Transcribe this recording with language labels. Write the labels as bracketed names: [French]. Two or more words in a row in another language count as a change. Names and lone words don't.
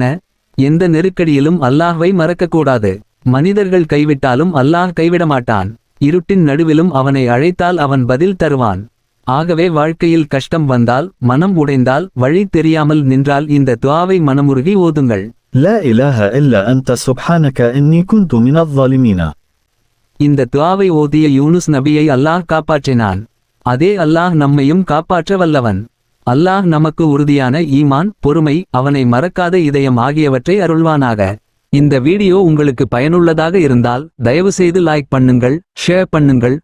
[Tamil] எந்த நெருக்கடியிலும் அல்லாஹ்வை மறக்கக்கூடாது. மனிதர்கள் கைவிட்டாலும் அல்லாஹ் கைவிடமாட்டான். இருட்டின் நடுவிலும் அவனை அழைத்தால் அவன் பதில் தருவான். ஆகவே வாழ்க்கையில் கஷ்டம் வந்தால், மனம் உடைந்தால், வழி தெரியாமல் நின்றால் இந்த துஆவை மனமுருகி ஓதுங்கள். [Arabic] لا إله إلا أنت سبحانك إني كنت من الظالمين. [Tamil] இந்த துஆவை ஓதிய யூனுஸ் நபியை அல்லாஹ் காப்பாற்றினான். அதே அல்லாஹ் நம்மையும் காப்பாற்ற வல்லவன். அல்லாஹ் நமக்கு உறுதியான ஈமான், பொறுமை, அவனை மறக்காத இதயம் ஆகியவற்றை அருள்வானாக. இந்த வீடியோ உங்களுக்கு பயனுள்ளதாக இருந்தால் தயவுசெய்து லைக் பண்ணுங்கள், ஷேர் பண்ணுங்கள்.